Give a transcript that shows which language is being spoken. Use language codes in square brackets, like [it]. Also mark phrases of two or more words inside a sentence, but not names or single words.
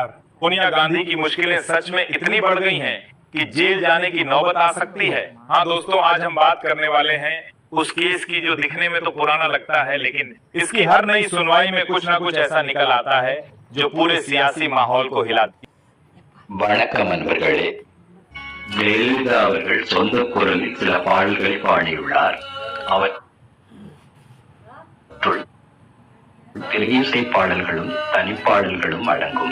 [hi] सोनिया गांधी की मुश्किलें सच में इतनी बढ़ गई हैं कि जेल जाने की नौबत आ सकती है। हाँ दोस्तों, आज हम बात करने वाले हैं उस केस की जो दिखने में तो पुराना लगता है, लेकिन इसकी हर नई सुनवाई में कुछ ना कुछ ऐसा निकल आता है जो पूरे सियासी माहौल को हिलाती है। [ta] வணக்கம் நண்பர்களே, ஜெயலலிதா அவர்கள் சொந்த குரலில் சில பாடல்களை பாடியுள்ளார். அவற்றுள் திரையிசை பாடல்களும் தனிப்பாடல்களும் அடங்கும்.